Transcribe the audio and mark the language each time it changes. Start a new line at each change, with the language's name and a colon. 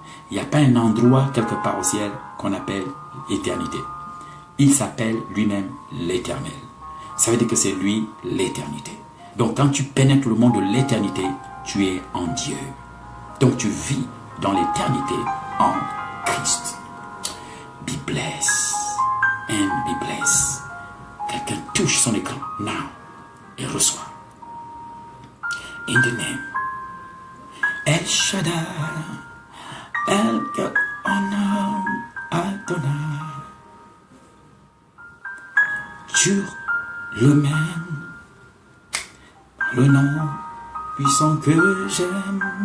French: Il n'y a pas un endroit quelque part au ciel qu'on appelle éternité. Il s'appelle lui-même l'éternel. Ça veut dire que c'est lui l'éternité. Donc quand tu pénètres le monde de l'éternité, tu es en Dieu. Donc tu vis dans l'éternité en Christ.
English: Be blessed and be blessed.
French: Quelqu'un touche son écran now et reçoit.
English: In the name.
Hebrew: El Shaddai, El Honor Adonai.
French: Sur le même, le nom puissant que j'aime.